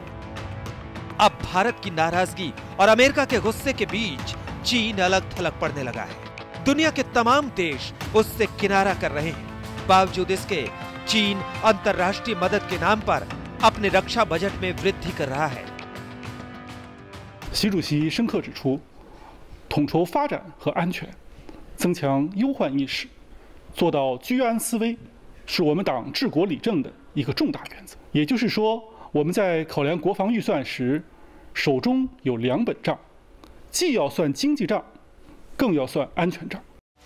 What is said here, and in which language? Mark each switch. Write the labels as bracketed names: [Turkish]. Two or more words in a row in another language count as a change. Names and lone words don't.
[Hindi] अब भारत की नाराजगी और अमेरिका के गुस्से के बीच चीन अलग थलग पड़ने लगा है। दुनिया के तमाम देश उससे किनारा कर रहे हैं। बावजूद इसके चीन अंतर्राष्ट्रीय मदद के नाम पर अपने रक्षा बजट में वृद्धि कर रहा है। [Chinese] 习主席深刻指出，统筹发展和安全，增强忧患意识，做到居安思危，是我们党治国理政的一个重大原则。也就是说，我们在考量国防预算时，手中有2本账，既要算经济账，更要算安全账。